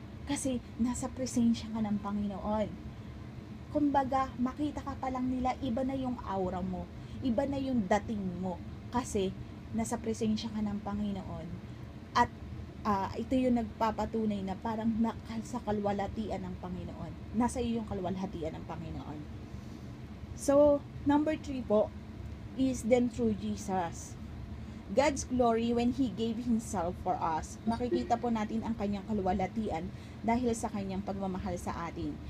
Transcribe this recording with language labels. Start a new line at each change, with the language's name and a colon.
Filipino: Kasi nasa presensya ka ng Panginoon. Kumbaga, makita ka pa lang nila, iba na yung aura mo, iba na yung dating mo, kasi nasa presensya ka ng Panginoon. At ito yung nagpapatunay na parang sa kalwalhatian ng Panginoon. Nasa iyo yung kalwalhatian ng Panginoon.
English: So, number 3 po, is then through Jesus. God's glory when He gave Himself for us.
Filipino: Makikita po natin ang kanyang kalwalhatian dahil sa kanyang pagmamahal sa atin.